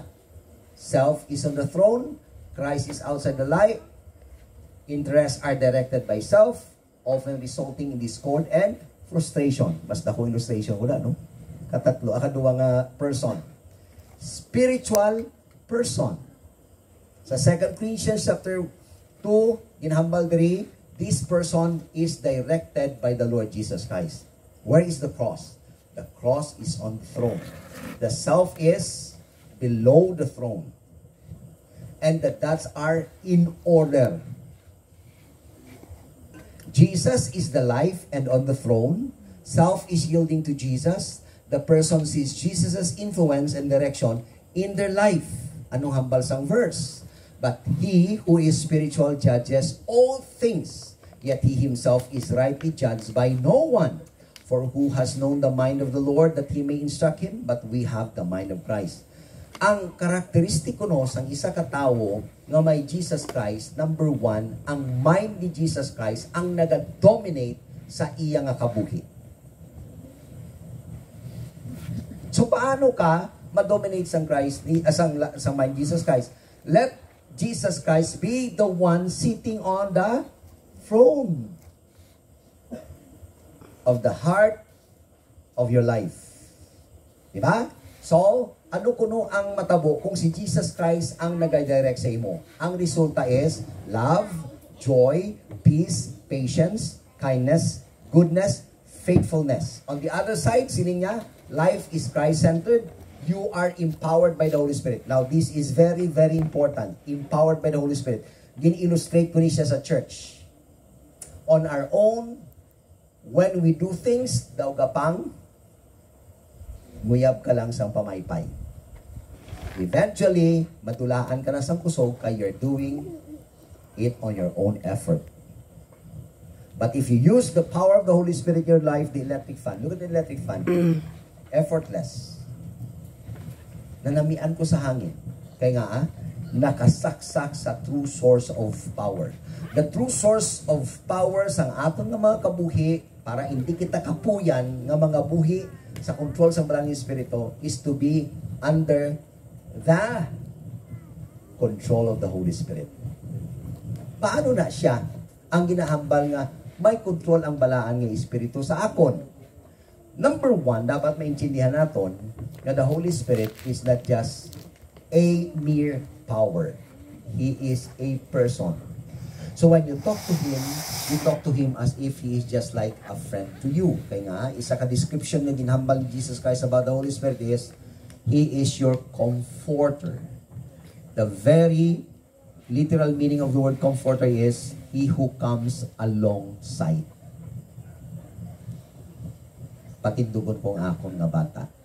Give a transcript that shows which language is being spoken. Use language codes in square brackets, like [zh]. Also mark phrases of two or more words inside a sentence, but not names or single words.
[en] Self is on the throne, Christ is outside the light, interests are directed by self, often resulting in discord and frustration. [hil] Mas dako illustration wala, no? Katatlo, akaduwa nga person. [en] Spiritual person. [hil] Sa 2 Corinthians chapter 2, ginhambal diri, [en] this person is directed by the Lord Jesus Christ. Where is the cross? The cross is on the throne. The self is below the throne. And the dots are in order. Jesus is the life and on the throne. Self is yielding to Jesus. The person sees Jesus' influence and direction in their life. [hil] Anong hambal sang verse? [en] But he who is spiritual judges all things, yet he himself is rightly judged by no one. For who has known the mind of the Lord that he may instruct him? But we have the mind of Christ. [hil] Ang karakteristiko no sang isa ka tawo nga may Jesus Christ, number one, ang mind ni Jesus Christ ang nag-dominate sa iya nga kabuhi. So paano ka ma-dominate sang Christ sang mind Jesus Christ? [en] Let Jesus Christ be the one sitting on the throne of the heart of your life. [hil] Diba? So, ano kuno ang matabo kung si Jesus Christ ang nag-direct sa imo? Ang resulta [en] is love, joy, peace, patience, kindness, goodness, faithfulness. On the other side, [hil] sining niya, [en] life is Christ-centered. You are empowered by the Holy Spirit. Now, this is very, very important. Empowered by the Holy Spirit. [hil] Gin-illustrate ko niya sa church. [en] On our own, when we do things, [hil] daw gapang, nguyab ka lang sa pamaypay. Eventually, matulaan ka na sa kusog kaya [en] you're doing it on your own effort. But if you use the power of the Holy Spirit in your life, the electric fan, look at the electric fan, effortless. [hil] Nanamian ko sa hangin. Kaya nga, nakasaksak sa [en] true source of power. The true source of power [hil] sang aton nga mga kabuhi, para hindi kita kapuyan nga mga buhi sa control sa Banal nga Espiritu, [en] is to be under the control of the Holy Spirit. [hil] Paano na siya ang ginahambal nga may control ang balaan nga Espiritu sa akon? Number one, [tl] dapat maintindihan natin na [en] the Holy Spirit is not just a mere power. He is a person. So when you talk to him as if he is just like a friend to you. [hil] Kaya nga, isa ka [en] description [hil] na ginhambal ni [en] Jesus Christ about the Holy Spirit is, He is your comforter. The very literal meaning of the word comforter is, He who comes alongside. [hil] Patindugon kong akon nga bata.